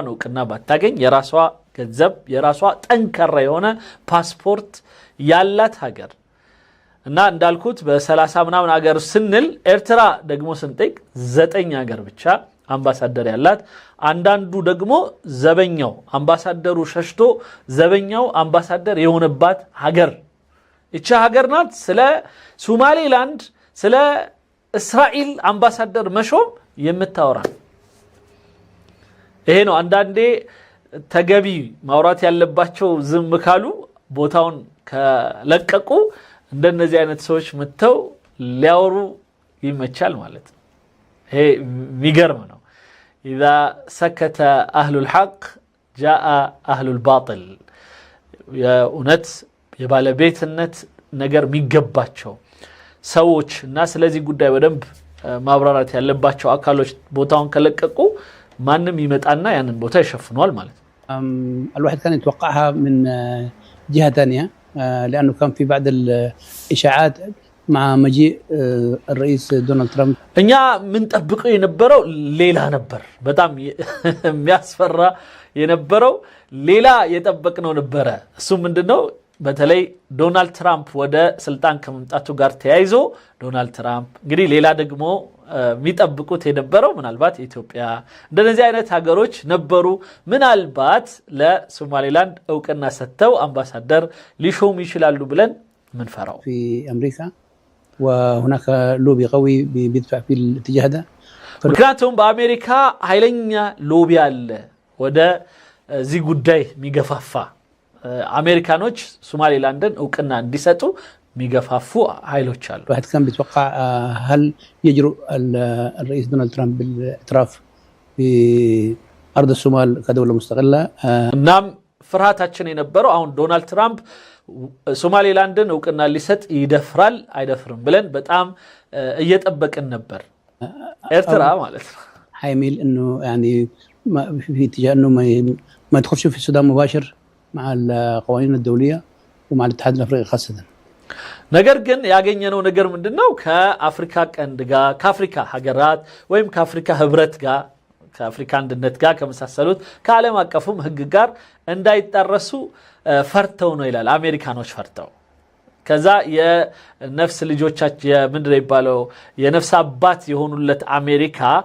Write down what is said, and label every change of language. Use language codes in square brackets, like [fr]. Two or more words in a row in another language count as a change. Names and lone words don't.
[am] እውቅና ባታገኝ የራሷ ገንዘብ የራሷ ጠንካራ የሆነ ፓስፖርት ያላት ሀገር እና እንዳልኩት በ30 ምናምን ሀገር ስንል ኤርትራ ደግሞ ስንጠይቅ 9 ሀገር ብቻ አምባሳደር ያላት አንዳንዱ ደግሞ ዘበኛው አምባሳደሩ ሸሽቶ ዘበኛው አምባሳደር የሆነባት ሀገር እቺ ሀገር ናት ስለ ሶማሌላንድ ስለ እስራኤል አምባሳደር መሾም የምታወራ ይሄ ነው አንዳንዴ ተገቢ ማውራት ያለባቸው ዝም ካሉ ቦታውን ከለቀቁ እንደነዚህ አይነት ሰዎች መተው ሊያወሩ ይመቻል ማለት ነው ይሄ የሚገርም ነው [ar] اذا سكت اهل الحق جاء اهل الباطل [am] የእውነት የባለቤትነት ነገር የሚገባቸው ሰዎች እና ስለዚህ ጉዳይ በደንብ ማብራራት ያለባቸው አካሎች ቦታውን ከለቀቁ ማንንም ይመጣና ያንን ቦታ ይሸፍኗል ማለት ነው [ar] الواحد كان يتوقعها من جهة ثانية لأنه كان في بعض الإشاعات مع مجيء الرئيس دونالد ترامب [am] እኛ ምን ጠብቀው የነበረው ሌላ ነበር በጣም የሚያስፈራ የነበረው ሌላ የጠበቅነው ነበረ እሱ ምንድነው በተለይ ዶናልድ ትራምፕ ወደ ስልጣን ከመምጣቱ ጋር ተያይዞ ዶናልድ ትራምፕ እንግዲህ ሌላ ደግሞ የሚጠብቁት የነበረው ምናልባት ኢትዮጵያ እንደነዚህ አይነት ሀገሮች ነበሩ ምናልባት ለሶማሌላንድ እውቅና ሰጥተው አምባሳደር ሊሾሙ ይችላሉ ብለን ምን ፈራው [ar] في أمريكا وهناك لوبي قوي بيدفع في الاتجاه ده [am] ምክንያቱም በአሜሪካ ኃይለኛ ሎቢ አለ ወደ ዚህ ጉዳይ የሚገፋፋ አሜሪካኖች ሶማሌላንድን እውቅና እንዲሰጡ የሚገፋፉ ኃይሎች አሉ [ar] الواحد كان بيتوقع هل يجرؤ الرئيس دونالد ترامب بالاعتراف بأرض الصومال كدولة مستقلة [am] እናም ፍርሃታችን የነበረው አሁን ዶናልድ ትራምፕ ሶማሌላንድን እውቅና ሊሰጥ ይደፍራል አይደፍርም ብለን በጣም እየጠበቅን ነበር ኤርትራ ማለት ነው [ar] حيميل انه يعني في اتجاه انه ما يدخلش في السودان مباشر مع القوانين الدولية ومع الاتحاد الافريقي خاصة [am] ነገር ግን ያገኘነው ነገር ምንድነው ከአፍሪካ ቀንድ ጋር ከአፍሪካ ሀገራት ወይም ከአፍሪካ ህብረት ጋር ከአፍሪካ አንድነት ጋር ከመሳሰሉት ከዓለም አቀፉም ህግ ጋር እንዳይጣረሱ ፈርተው ነው ይላል አሜሪካኖች ፈርተው ከዛ የነፍስ ልጆቻቸው ምንድነው ይባለው የነፍስ አባት የሆኑለት አሜሪካ